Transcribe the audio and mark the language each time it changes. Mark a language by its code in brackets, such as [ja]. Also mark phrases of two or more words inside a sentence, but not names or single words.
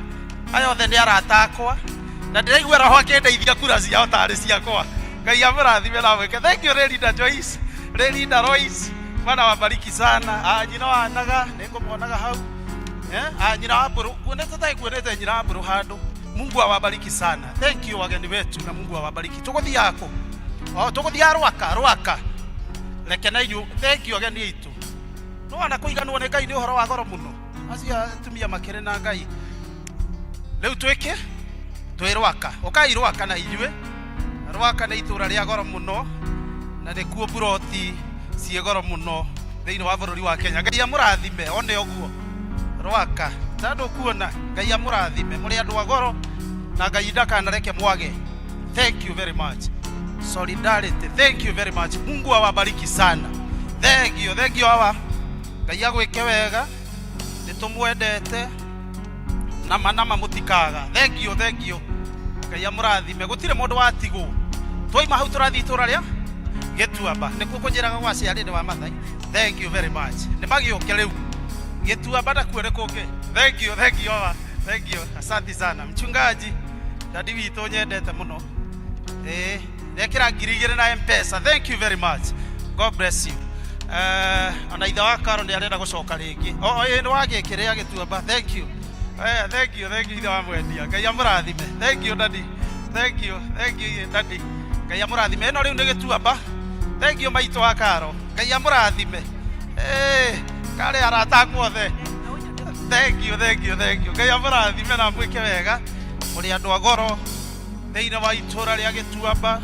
[ki] Aya othe nĩ arata akwa. Na ndĩraigua roho akĩndeithia kura ciao tarĩ ciakwa. Ngai amũrathime na mwĩke. [en] Thank you [sw] Rĩrinda Joyce, Rĩrinda Royce. Bwana wabariki sana. [ki] Nyina wa Naga nĩngũmuonaga hau. Nyina wa Mbũrũ kuonete nyina wa Mbũrũ handũ. [sw] Mungu awabariki sana. [en] Thank you [sw] wageni wetu na Mungu awabariki. Tũgũthiĩ yako. [ki] Tũgũthiĩ Rwaka. reke na inyu [en] thank you [ki] ageni itu no ana kuiganwo ne Ngai ni uhoro wa goro muno acia tumia makere na Ngai leu tweke twirwaka ukairwaka na inyue rwaka na itura ria goro muno na ne kuo buroti cie goro muno thiini wa bururi wa Kenya Ngai amurathime one oguo rwaka tando kuona Ngai amurathime muri andu agoro na Ngai ndakana reke mwage. [en] Thank you very much. Solidarity, thank you very much. [sw] Mungu awabariki sana. [en] Thank you [ki] awa Ngai agwike wega nitumwendete nama mutikaga. [en] Thank you [ki] Ngai amurathime gutire mundu watigwo twaima hau turathi itura ria Gituamba nikuo kunjiraga gwa ciarinde wa Mathai. [en] Thank you very much. [ki] Ni magioke riu Gituamba na kuone kunge. [en] Thank you awa. Thank you. [sw] Asante sana mchungaji [ki] dadi wito nyendete muno rekera ngirigire na M-Pesa. [en] Thank you very much. God bless you. [ki] Ana itha wa Karo ni arenda gucoka ringi ni wagekerea Gituamba. [en] Thank you [ki] itha wa mwendia. Ngai amurathime. [en] Thank you daddy. Thank you daddy. [ki] Ngai amurathime. No riu ni Gituamba. [en] Thank you [ki] maito wa Karo. Ngai amurathime. Kare arata guothe. [en] Thank you [ki] Ngai amurathime na mwike wega muri andu agoro thiini wa itura ria Gituamba.